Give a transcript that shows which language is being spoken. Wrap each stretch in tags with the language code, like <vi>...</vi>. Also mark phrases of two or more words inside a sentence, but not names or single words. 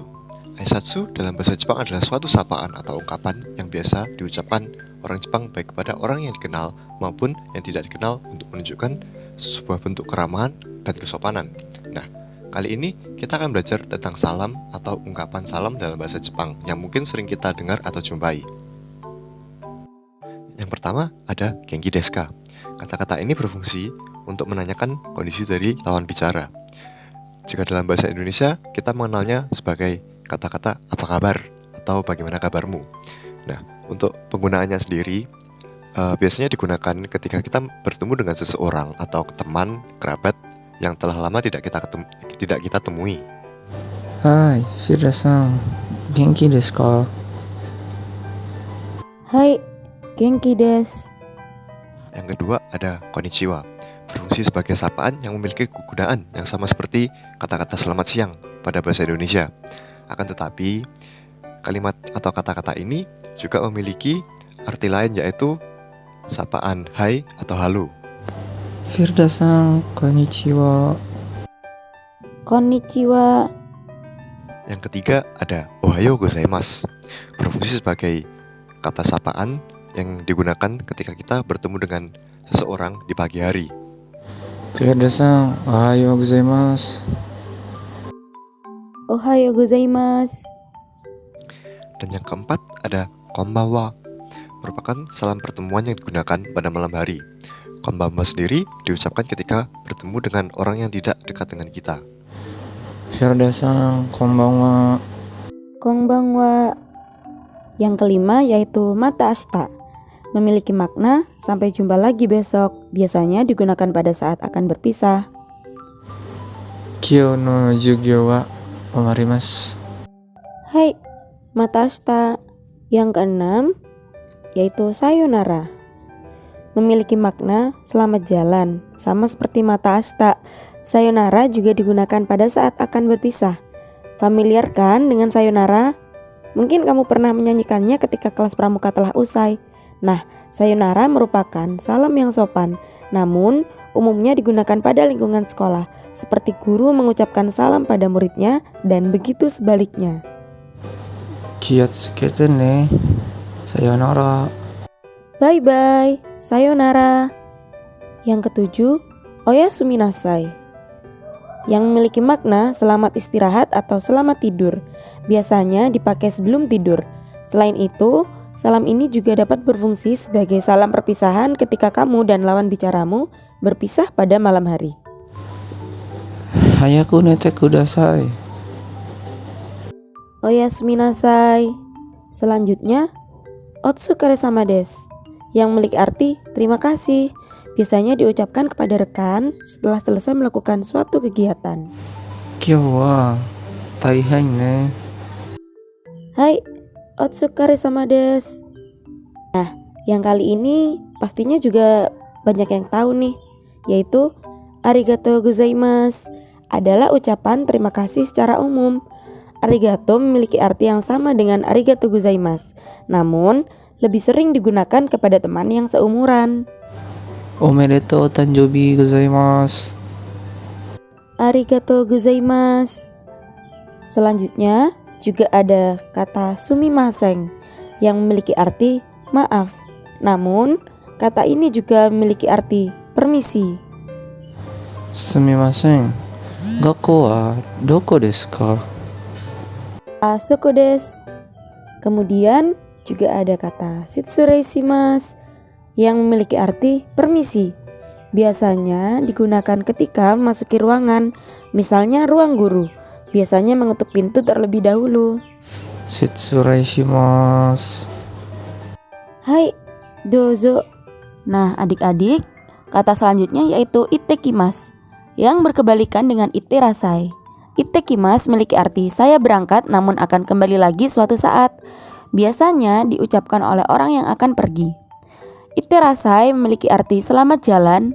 <id>Aisatsu dalam bahasa Jepang adalah suatu sapaan atau ungkapan yang biasa diucapkan orang Jepang baik kepada orang yang dikenal maupun yang tidak dikenal untuk menunjukkan sebuah bentuk keramahan dan kesopanan. Nah, kali ini kita akan belajar tentang salam atau ungkapan salam dalam bahasa Jepang yang mungkin sering kita dengar atau jumpai. Yang pertama ada</id> <ja>元気ですか.</ja> <id>Kata-kata ini berfungsi untuk menanyakan kondisi dari lawan bicara. Jika dalam bahasa Indonesia, kita mengenalnya sebagai kata-kata apa kabar atau bagaimana kabarmu. Nah, untuk penggunaannya sendiri, biasanya digunakan ketika kita bertemu dengan seseorang atau teman, kerabat yang telah lama tidak kita temui.</id> <ja>Hai, Firda-san. 元気ですか? はい、元気です.</ja> <id>Yang kedua ada konnichiwa. Berfungsi sebagai sapaan yang memiliki kegunaan yang sama seperti kata-kata selamat siang pada bahasa Indonesia. Akan tetapi, kalimat atau kata-kata ini juga memiliki arti lain, yaitu sapaan hai atau halo.</id> <ja>Firda-san, konnichiwa. Konnichiwa.</ja> <id>Yang ketiga ada</id> <ja>おはようございます.</ja> <id>Berfungsi sebagai kata sapaan yang digunakan ketika kita bertemu dengan seseorang di pagi hari.</id> <ja>Firda-san, おはようございます. おはようございます.</ja> <id>Dan yang keempat ada konbanwa. Merupakan salam pertemuan yang digunakan pada malam hari. Konbanwa sendiri diucapkan ketika bertemu dengan orang yang tidak dekat dengan kita.</id> <ja>Firda-san, konbanwa. Konbanwa.</ja> <id>Yang kelima yaitu</id> <ja>また明日.</ja> <id>Memiliki makna sampai jumpa lagi besok. Biasanya digunakan pada saat akan berpisah.</id> <ja>今日の授業は終わります. はい、また明日.</ja> <id>Yang keenam yaitu sayonara. Memiliki makna selamat jalan. Sama seperti</id> <ja>また明日,</ja> <id>sayonara juga digunakan pada saat akan berpisah. Familiar kan dengan sayonara? Mungkin kamu pernah menyanyikannya ketika kelas pramuka telah usai. Nah, sayonara merupakan salam yang sopan, namun umumnya digunakan pada lingkungan sekolah, seperti guru mengucapkan salam pada muridnya dan begitu sebaliknya.</id> <ja>気をつけてね。さようなら.</ja> <id>Bye-bye, sayonara. Yang ketujuh,</id> <ja>おやすみなさい.</ja> <id>Yang memiliki makna selamat istirahat atau selamat tidur. Biasanya dipakai sebelum tidur. Selain itu, salam ini juga dapat berfungsi sebagai salam perpisahan ketika kamu dan lawan bicaramu berpisah pada malam hari.</id> <ja>早く寝てください. おやすみなさい. Selanjutnya, お疲れ様です,</ja> <id>yang memiliki arti terima kasih. Biasanya diucapkan kepada rekan setelah selesai melakukan suatu kegiatan.</id> <ja>今日は大変ね. はい、お疲れ様です.</ja> <id>Nah, yang kali ini pastinya juga banyak yang tahu nih, yaitu</id> <ja>ありがとうございます</ja> <id>adalah ucapan terima kasih secara umum. Arigato memiliki arti yang sama dengan</id> <ja>ありがとうございます,</ja> <id>namun lebih sering digunakan kepada teman yang seumuran.</id> <ja>おめでとう誕生日ございます. ありがとうございます.</ja> <id>Selanjutnya juga ada kata sumimasen yang memiliki arti maaf. Namun, kata ini juga memiliki arti permisi.</id> <ja>Sumimasen. 学校はどこですか? あそこです.</ja> <id>Kemudian juga ada kata</id> <ja>失礼します</ja> <id>yang memiliki arti permisi. Biasanya digunakan ketika memasuki ruangan, misalnya ruang guru. Biasanya mengetuk pintu terlebih dahulu.</id> <ja>失礼します. はい、どうぞ.</ja> <id>Nah, adik-adik, kata selanjutnya yaitu ittekimasu yang berkebalikan dengan itterasai. Ittekimasu memiliki arti saya berangkat namun akan kembali lagi suatu saat. Biasanya diucapkan oleh orang yang akan pergi. Itterasai memiliki arti selamat jalan.</id>